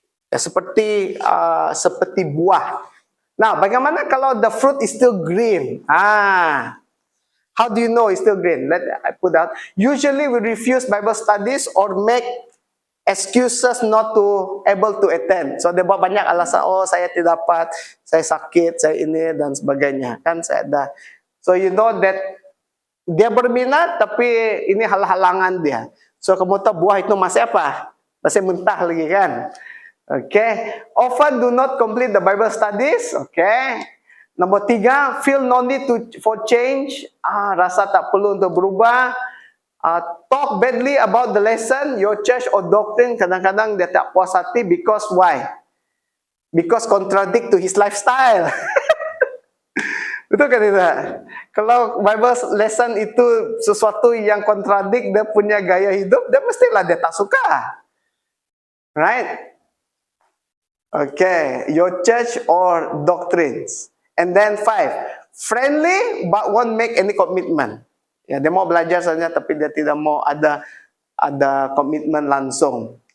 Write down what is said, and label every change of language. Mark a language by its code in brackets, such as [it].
[ms] Ya, seperti buah. Nah, bagaimana kalau [en] the fruit is still green? How do you know it's still green? I put out. Usually we refuse Bible studies or make excuses not to able to attend. [ms] So dia buat banyak alasan. Oh, saya tidak dapat, saya sakit, saya ini dan sebagainya. Kan saya ada. [en] So you know that [ms] dia berminat tapi ini halangan dia. So kamu tahu buah itu masih apa? Masih mentah lagi kan? [en] Okay. Often do not complete the Bible studies. Okay. [ms] Nombor 3, [en] feel no need for change. [ms] Rasa tak perlu untuk berubah. [en] Talk badly about the lesson, your church or doctrine. [ms] Kadang-kadang dia tak puas hati [en] because why? Because contradict to his lifestyle. [ms] Betul kan tidak? Kalau Bible lesson itu sesuatu yang kontradik dia punya gaya hidup, dia mestilah dia tak suka. Right? [en] Okay, your church or doctrines. And then 5, friendly but won't make any commitment. [ms] Ya, dia mau belajar saja tapi dia tidak mau ada komitmen langsung.